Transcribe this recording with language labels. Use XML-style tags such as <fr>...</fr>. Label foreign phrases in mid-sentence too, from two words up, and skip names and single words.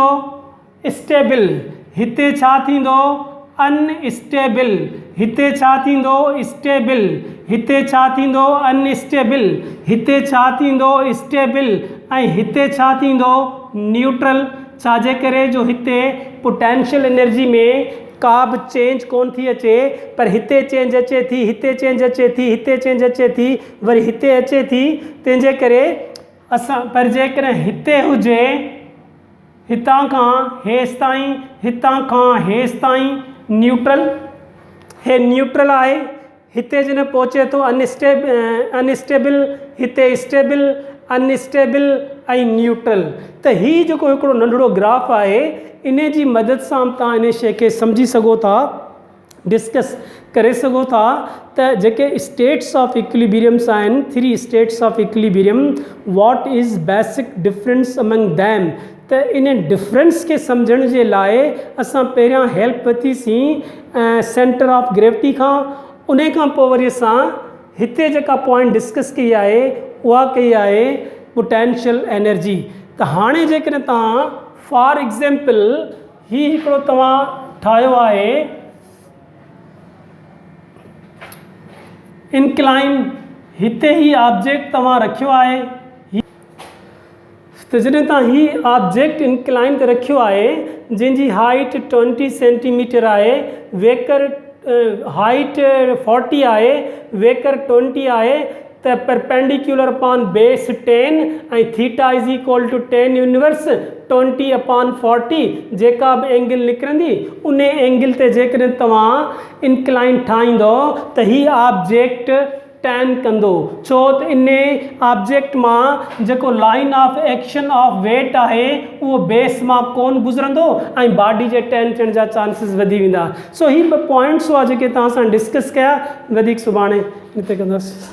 <sd>स्टेबल। हिते छा थींदो? अनस्टेबल। हिते छा थींदो? स्टेबल। हिते छा थींदो? अनस्टेबल। हिते छा थींदो? स्टेबल। ऐं हिते छा थींदो? न्यूट्रल। छाजे करे? जो हिते</sd> <en>potential energy</en> <sd>में का बि चेंज कोन थी अचे, पर हिते चेंज अचे थी, हिते चेंज अचे थी, हिते चेंज अचे थी, वरी हिते अचे थी। तंहिंजे करे असां, पर जेकॾहिं हिते हुजे, हितां खां हेसि ताईं, हितां खां हेसि ताईं न्यूट्रल, हे न्यूट्रल आहे। हिते जॾहिं पहुचे थो अनस्टेबल, हिते</sd> <en>stable, unstable</en> <sd>ऐं न्यूट्रल। त हीउ जेको हिकिड़ो नंढिड़ो ग्राफ आहे, इन जी मदद सां तव्हां इन शइ खे सम्झी सघो था, डिस्कस करे सघो था त जेके</sd> <en>states of equilibriums</en> <sd>आहिनि, 3</sd> <en>states of equilibrium, what is basic difference among them.</en> <sd>त इन डिफरेंस खे सम्झण जे लाइ असां पहिरियां हेल्प वरितीसीं</sd> <en>centre of gravity</en> <sd>खां। उन खां पोइ वरी असां हिते जेका पॉइंट डिस्कस कई आहे उहा कई आहे</sd> <en>potential energy.</en> <sd>त हाणे जेकॾहिं तव्हां</sd> <en>for example</en> <sd>ही हिकिड़ो तव्हां ठाहियो आहे इंक्लाइन, हिते ही ऑब्जेक्ट तव्हां रखियो आहे, त जॾहिं तव्हां ही ऑब्जेक्ट इंक्लाइन ते रखियो आहे जंहिंजी हाइट 20 सेंटीमीटर आहे, वेकर हाइट 40 आहे, वेकर 20 आहे, त</sd> <en>perpendicular upon base</en> <sd>10 ऐं</sd> <en>theta is equal to 10 universe 20 upon 40</en> <sd>जेका बि एंगल निकिरंदी उन एंगल ते जेकॾहिं तव्हां इंक्लाइन ठाहींदो त ही ऑब्जेक्ट टैन कंदो। छो त इन ऑब्जेक्ट मां जेको</sd> <en>line of action of weight</en> <sd>आहे उहो बेस मां कोन गुज़रंदो ऐं बॉडी जे टैन थियण जा चांसिस वधी वेंदा। सो ही ॿ पॉइंट्स हुआ जेके तव्हां सां डिस्कस कया, वधीक सुभाणे हिते कंदासीं।</sd>